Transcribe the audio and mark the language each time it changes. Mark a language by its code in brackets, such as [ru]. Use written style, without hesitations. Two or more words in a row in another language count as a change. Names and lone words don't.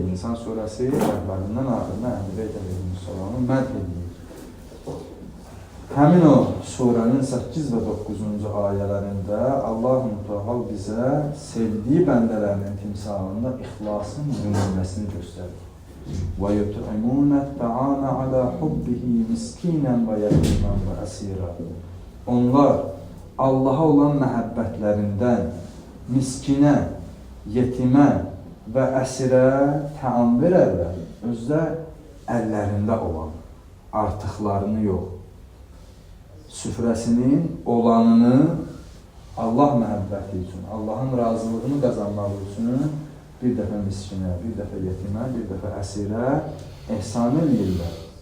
[az] İnsan surəsi əvvəlindən axırına Əhl-i Beyt əleyhissalamı mədh edir. Həmin o surənin 8 və 9-cu ayələrində Allah-u Müteal bizə sevdiyi bəndələrinin timsalında ixlasın nümunəsini göstərir. [ar] وَيُطْعِمُونَ الطَّعَامَ عَلَى حُبِّهِ مِسْكِينًا وَيَتِيمًا وَأَسِيرًا. [az] Onlar Allaha olan məhəbbətlərindən miskinə, yetimə və əsirə təam verərlər. Özdə əllərində olan, artıqlarını yox. Süfrəsinin olanını Allah məhəbbəti üçün, Allahın razılığını qazanmaq üçün bir dəfə miskinə, bir dəfə yetimə, bir dəfə əsirə ehsan eləyirlər.